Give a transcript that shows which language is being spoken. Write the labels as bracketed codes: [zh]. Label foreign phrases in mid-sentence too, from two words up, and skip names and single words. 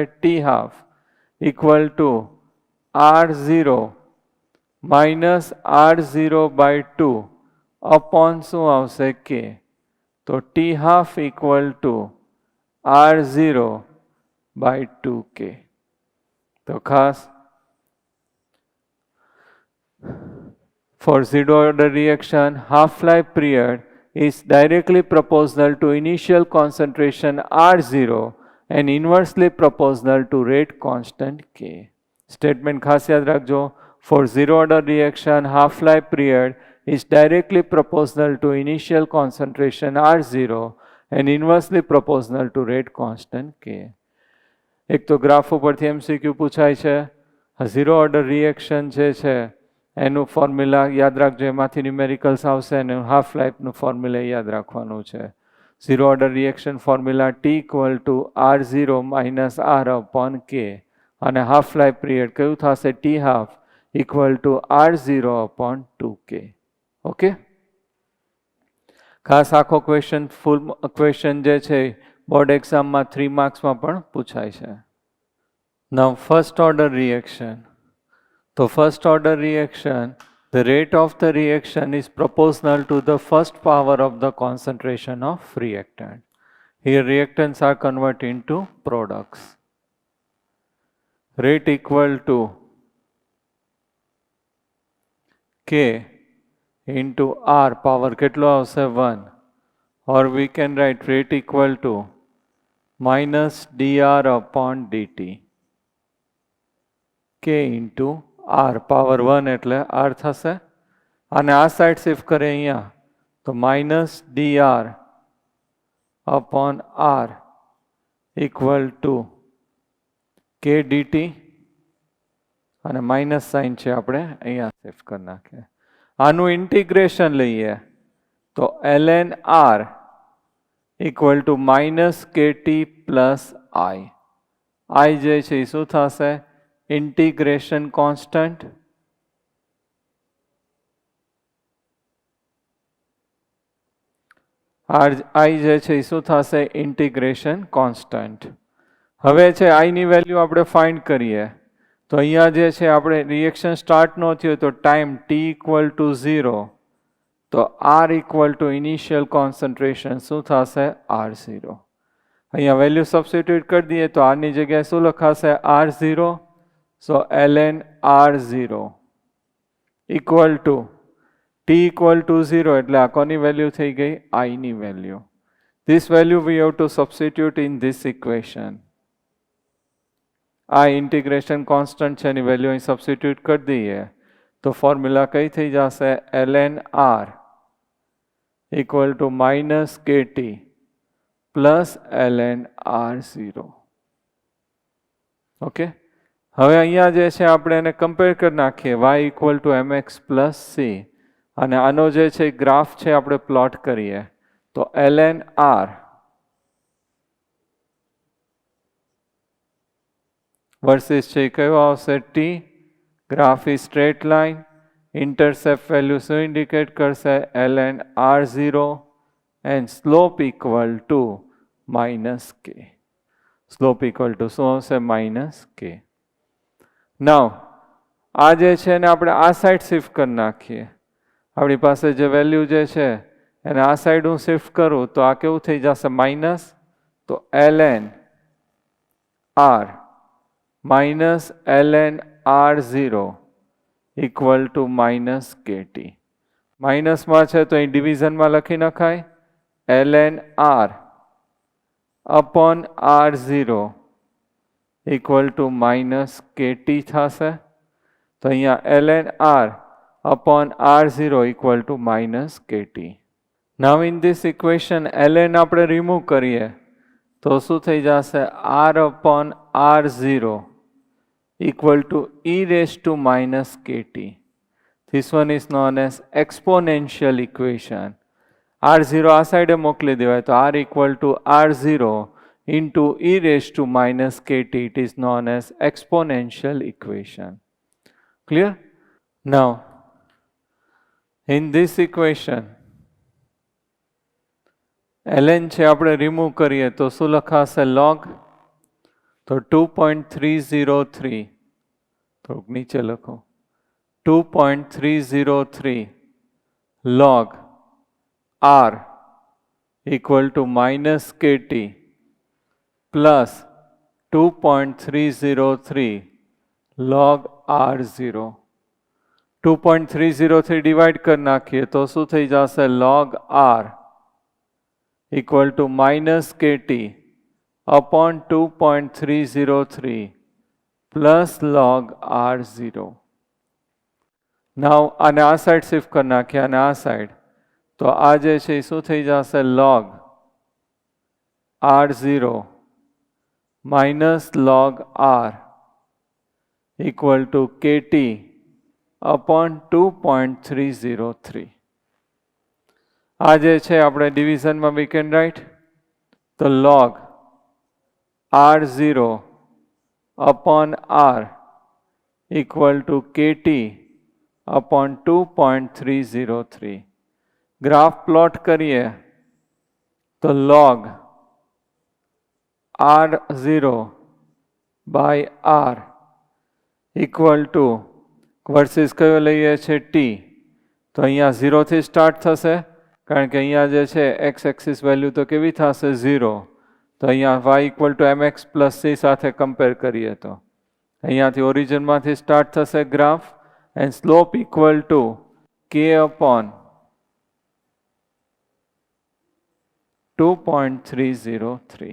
[en] T half equal to R0 minus R0/2 upon [gu] શું આવશે? [en] K. તો T half equal to R0/2K. [gu] તો ખાસ [en] for zero order reaction, half-life period is directly proportional to initial concentration R0 and inversely proportional to rate constant K. [gu] Statement ખાસ યાદ રાખજો. [en] For zero order reaction, half-life period is directly proportional to initial concentration R0 and inversely proportional to rate constant K. [gu] એક તો ગ્રાફ ઉપરથી MCQ પૂછાય છે. [en] zero order reaction [gu] જે છે એનું ફોર્મ્યુલા યાદ રાખજો, એમાંથી ન્યુમેરિકલ્સ આવશે અને હાફ લાઈફનું ફોર્મ્યુલા યાદ રાખવાનું છે. [en] zero order reaction formula T equal to R0 minus R upon K અને half life period [gu] કયું થશે? [en] T હાફ equal to R0 upon 2K. Okay? [gu] ખાસ આખો ક્વેશ્ચન [en] full question [gu] જે છે [en] board examમાં [gu] 3 માર્ક્સમાં પણ પૂછાય છે. [en] Now first order reaction. So first order reaction, the rate of the reaction is proportional to the first power of the concentration of reactant. Here reactants are converted into products. Rate equal to K into R power [gu] કેટલો આવશે [en] 1, or we can write rate equal to minus dr upon dt. K into R power 1 [gu] એટલે R થશે, અને આ [en] side shift [gu] કરે અહીંયા તો [en] minus dr upon R equal to K dt, [gu] અને [en] minus sign [gu] છે આપણે અહીંયા શિફ્ટ કરી નાખીએ. આનું ઇન્ટિગ્રેશન લઈએ તો [en] ln R equal to minus KT plus I. [gu] I જે છે એ શું થશે? [en] integration constant. [gu] I જે છે એ શું થશે? [en] integration constant. [gu] હવે છે I ની વેલ્યુ આપણે ફાઇન્ડ કરીએ તો અહીંયા જે છે આપણે [en] reaction start [gu] નો થયો તો [en] time t equal to 0, [gu] તો [en] R equal to initial concentration [gu] શું થશે? R0. અહીંયા વેલ્યુ સબસ્ટિટ્યુટ કરી દઈએ તો R ની જગ્યાએ શું લખાશે? [en] R0. so ln R0 equal to t equal to 0 [gu] એટલે આ કોની વેલ્યુ થઈ ગઈ? I ની વેલ્યુ. [en] This value we have to substitute in this equation. [gu] આ [en] integration constant [gu] છે એની વેલ્યુ અહીં સબસ્ટિટ્યુટ કરી દઈએ તો ફોર્મ્યુલા કઈ થઈ જશે? [en] ln R equal to minus KT plus ln R0. [gu] ઓકે, હવે અહીંયા જે છે આપણે એને કમ્પેર કરી નાખીએ [en] y equal to mx plus c, [gu] અને આનો જે છે ગ્રાફ છે આપણે પ્લોટ કરીએ તો [en] ln R versus [gu] છે કયો આવશે? t. [en] graph is straight line. intercept value [gu] શું ઇન્ડિકેટ કરશે? [en] ln R0 and slope equal to minus k. slope equal to [gu] શું આવશે? [en] minus k. [gu] નાઉ આ જે છે એને આપણે આ સાઈડ શિફ્ટ કરી નાખીએ. આપણી પાસે જે વેલ્યુ જે છે એને આ સાઈડ હું શિફ્ટ કરું તો આ કેવું થઈ જશે? માઇનસ. [en] તો ln R minus ln R0 equal to minus KT. [gu] માઇનસમાં છે તો અહીં ડિવિઝનમાં લખી નખાય [en] ln R upon R0 equal to minus KT [gu] થશે. તો અહીંયા [en] ln R upon R0 equal to minus KT. Now in this equation ln [gu] આપણે રિમૂવ કરીએ તો શું થઈ જશે? [en] R upon R0 equal to e raised to minus KT. This one is known as exponential equation. R0 [gu] આ સાઈડે મોકલી દેવાય તો [en] R equal to R0 into e raised to minus KT. It is known as exponential equation. Clear? Now, in this equation, ln [gu] છે આપણે રિમૂવ કરીએ તો શું લખાશે? log. [en] તો 2.303, [gu] થોડુંક નીચે લખો, [en] 2.303 log R equal to minus KT plus 2.303 log R0. [gu] 2.303 ડિવાઇડ કરી નાખીએ તો શું થઈ જશે? [en] log R equal to minus KT upon 2.303 plus log R0. [gu] Now આને આ સાઈડ શિફ્ટ કરી નાખીએ અને આ સાઈડ તો આ જે છે એ શું થઈ જશે? [en] log R0 minus log R equal to KT upon 2.303. [gu] આ જે છે આપણે ડિવિઝનમાં [en] we can write તો log R0 upon R equal to KT upon 2.303. graph plot [gu] કરીએ તો [en] log R0 by R equal to versus [gu] કયો લઈએ છે [en] T. [gu] તો અહીંયા 0 થી સ્ટાર્ટ થશે કારણ કે અહીંયા જે છે [en] x axis value [gu] તો કેવી થશે 0. તો અહીંયા [en] y equal to mx plus c [gu] સાથે કમ્પેર કરીએ તો અહીંયાથી ઓરિજિનમાંથી સ્ટાર્ટ થશે [en] graph and slope equal to k upon 2.303.